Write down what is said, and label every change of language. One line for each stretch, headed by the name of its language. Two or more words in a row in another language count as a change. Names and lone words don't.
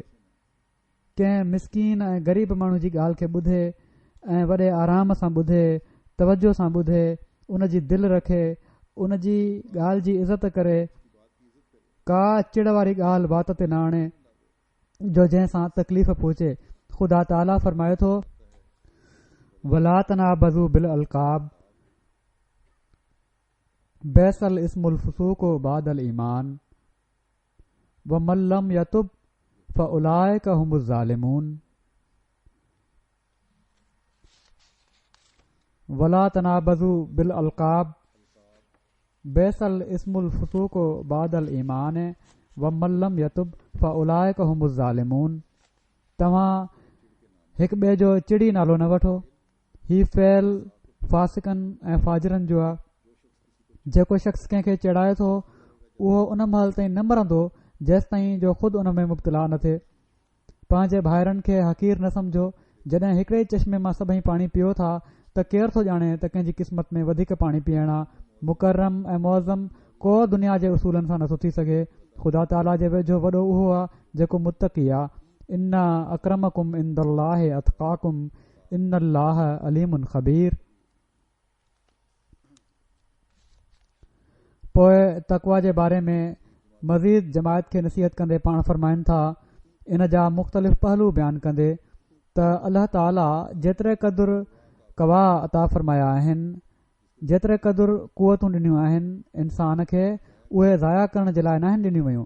Sindhi: कंहिं मिसकीन ऐं ग़रीब माण्हू जी ॻाल्हि खे ॿुधे ऐं वॾे आराम सां ॿुधे, तवजो सां ॿुधे, उन जी दिलि रखे, उन जी ॻाल्हि जी इज़त करे, का चिड़ वारी ॻाल्हि बात ते न आणे जो जंहिंसां तकलीफ़ पहुचे। ख़ुदा ताला फरमाए थो
Arabic: ولا تنابزوا بالألقاب بئس الاسم الفسوق بعد الإيمان ومن لم يتب فأولئك هم الظالمون. ولا تنابزوا بالألقاب بئس الاسم الفسوق بعد الإيمان ومن لم يتب فأولئك هم الظالمون.
Sindhi: तव्हां हिक ॿिए जो चिड़ी नालो न वठो। ही फ़ैल फासिकनि ऐं फाजिरनि जो आहे। जेको शख़्स कंहिंखे चिड़ाए थो उहो उन महिल ताईं न मरंदो जेसि ताईं जो ख़ुदि उन में मुब्तला न थिए। पंहिंजे भाइरनि खे हक़ीर न सम्झो। जॾहिं हिकिड़े चश्मे मां सभई पाणी पीओ था त केरु थो ॼाणे त कंहिंजी क़िस्मत में वधीक पाणी पीअण आहे। मुकरम ऐं मुअज़्ज़म को दुनिया जे उसूलनि सां नथो थी सघे। ख़ुदा ताला जे वेझो वॾो उहो आहे जेको मुत्तक़ी आहे।
Arabic: إن أكرمكم عند الله أتقاكم إن الله عليم خبير.
Sindhi: पोइ तक़वा जे बारे में मज़ीद जमायत खे नसीहत कंदे पाण फरमाइनि था, इन जा मुख़्तलिफ़ पहलू बयानु कंदे त अल्लाह ताला जेतिरे क़दुरु कवा अता फ़रमाया आहिनि, जेतिरे क़दुरु क़ुवतूं ॾिनियूं आहिनि इंसान खे, उहे ज़ाया करण जे लाइ नाहिनि ॾिनियूं वयूं।